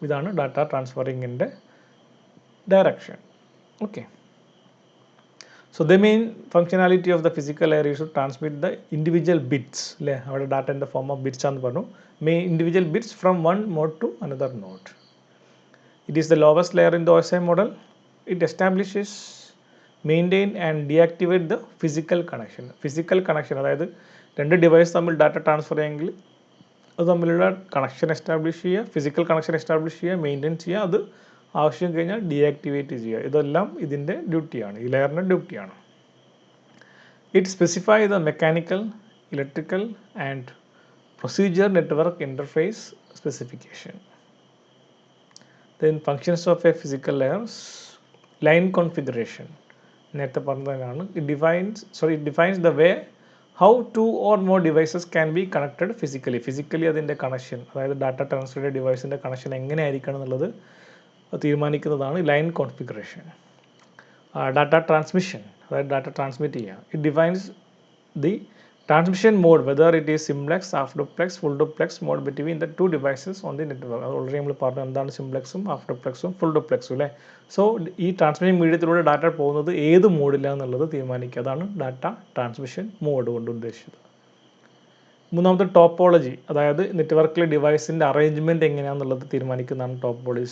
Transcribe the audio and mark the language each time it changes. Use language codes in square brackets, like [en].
[ml] ഇതാണ് data ട്രാൻസ്ഫറിങ്ങിൻ്റെ direction. [en] Okay, so the main functionality of the physical layer is to transmit the individual bits അല്ലേ. [ml] അവിടെ [en] data in the form of bits [ml] ആണെന്ന് പറഞ്ഞു. [en] Individual bits from one node to another node. It is the lowest layer in the OSI model. It establishes, maintain and deactivate the physical connection. [ml] Physical connection, അതായത് 2 device തമ്മിൽ data transfer ചെയ്യുമെങ്കിൽ അത് തമ്മിലുള്ള connection establish ചെയ്യുക, physical connection establish ചെയ്യുക, maintain ചെയ്യുക, അത് ആവശ്യം കഴിഞ്ഞാൽ ഡീആക്ടിവേറ്റ് ചെയ്യുക. ഇതെല്ലാം ഇതിൻ്റെ ഡ്യൂട്ടിയാണ്, ഈ ലെയറിൻ്റെ ഡ്യൂട്ടിയാണ്. [en] It specify the mechanical, electrical and procedure network interface specification. Then functions of a physical layers, line configuration. [ml] നേരത്തെ പറഞ്ഞതാണ്. [en] It defines the way how 2 or more devices can be connected physically. [ml] Physically അതിൻ്റെ connection, അതായത് data transfer ഡിവൈസിൻ്റെ connection എങ്ങനെ ആയിരിക്കണം എന്നുള്ളത് തീരുമാനിക്കുന്നതാണ് line configuration. Data transmission, അതായത് data transmit ചെയ്യുക. [en] It defines the transmission mode, whether it is simplex, half duplex, full duplex mode between the 2 devices on the network. [ml] അത് already നമ്മൾ പറഞ്ഞു എന്താണ് സിംപ്ലെക്സും ഹാഫ് ഡുപ്ലെക്സും ഫുൾ ഡുപ്ലെക്സും അല്ലേ. സോ ഈ ട്രാൻസ്മിഷൻ മീഡിയത്തിലൂടെ ഡാറ്റ പോകുന്നത് ഏത് മോഡിലാണെന്നുള്ളത് തീരുമാനിക്കുക. അതാണ് ഡാറ്റ ട്രാൻസ്മിഷൻ മോഡ് കൊണ്ട് ഉദ്ദേശിച്ചത്. മൂന്നാമത്തെ ടോപ്പോളജി, അതായത് നെറ്റ്വർക്കിലെ ഡിവൈസിൻ്റെ അറേഞ്ച്മെൻറ്റ് എങ്ങനെയാണെന്നുള്ളത് തീരുമാനിക്കുന്നതാണ് ടോപ്പോളജി.